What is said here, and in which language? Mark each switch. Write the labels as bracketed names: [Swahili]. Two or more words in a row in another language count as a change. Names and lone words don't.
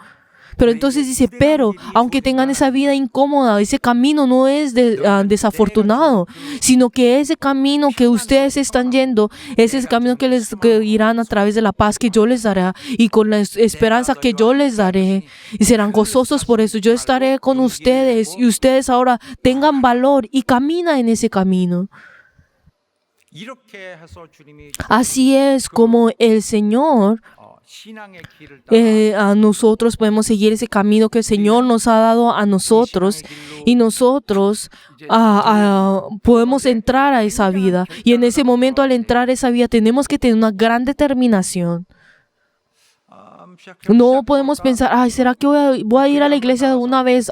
[Spanish] Pero entonces dice, pero aunque tengan esa vida incómoda, ese camino no es desafortunado, sino que ese camino que ustedes están yendo, ese es el camino que irán a través de la paz que yo les daré y con la esperanza que yo les daré. Y serán gozosos por eso. Yo estaré con ustedes y ustedes ahora tengan valor y camina en ese camino. [Korean] 이렇게 해서 주님이 [Spanish] Así es como el Señor [Korean] 신앙의 길을 따라 [Spanish] a nosotros podemos seguir ese camino que el Señor nos ha dado a nosotros y nosotros podemos entrar a esa vida. Y en ese momento, al entrar a esa vida, tenemos que tener una gran determinación. No podemos pensar, ay, ¿será que voy a ir a la iglesia de una vez?